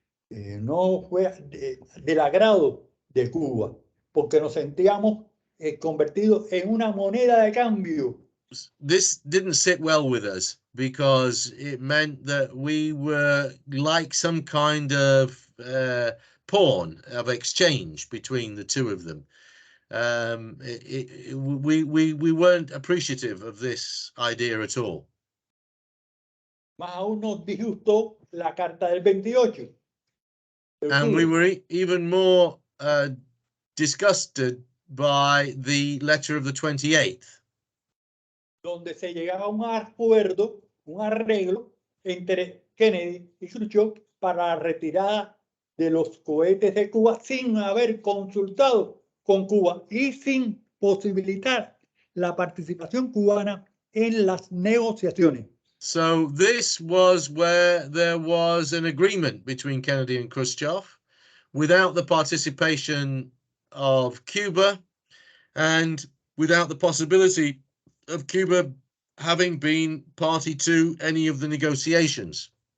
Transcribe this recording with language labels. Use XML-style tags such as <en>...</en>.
<es>No fue del agrado de Cuba, porque nos sentíamos convertidos en una moneda de cambio.</es> <en>This didn't sit well with us because it meant that we were like some kind of pawn of exchange between the two of them. We weren't appreciative of this idea at all.</en> <es>Más aún nos disgustó la carta del 28.</es> <en>And we were even more disgusted by the letter of the 28th.</en> <es>Donde se llegaba a un acuerdo, un arreglo entre Kennedy y Khrushchev para la retirada de los cohetes de Cuba sin haber consultado con Cuba y sin posibilitar la participación cubana en las negociaciones.</es> <en>So this was where there was an agreement between Kennedy and Khrushchev without the participation of Cuba and without the possibility of Cuba having been party to any of the negotiations.</en>